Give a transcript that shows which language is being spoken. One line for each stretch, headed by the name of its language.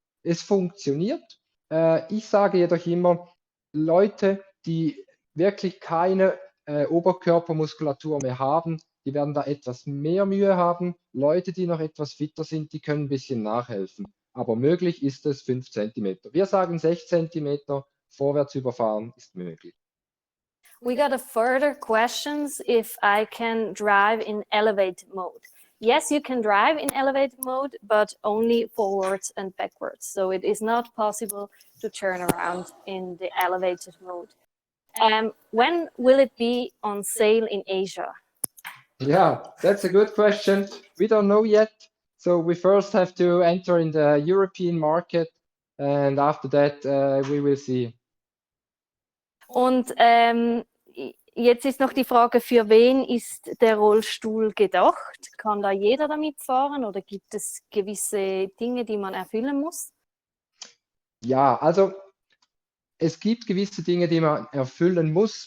German: Es funktioniert. Ich sage jedoch immer, Leute, die wirklich keine Oberkörpermuskulatur mehr haben, die werden da etwas mehr Mühe haben. Leute, die noch etwas fitter sind, die können ein bisschen nachhelfen. Aber möglich ist es 5 Zentimeter. Wir sagen 6 Zentimeter vorwärts überfahren ist möglich.
English: We got a further questions if I can drive in elevated mode. Yes, you can drive in elevated mode, but only forwards and backwards. So it is not possible to turn around in the elevated mode. When will it be on sale in Asia? Yeah, that's a good question. We don't know yet. So we first have to enter in the European market and after that we will see.
German: Und jetzt ist noch die Frage, für wen ist der Rollstuhl gedacht? Kann da jeder damit fahren oder gibt es gewisse Dinge, die man erfüllen muss? Ja, also es gibt gewisse Dinge, die man erfüllen muss.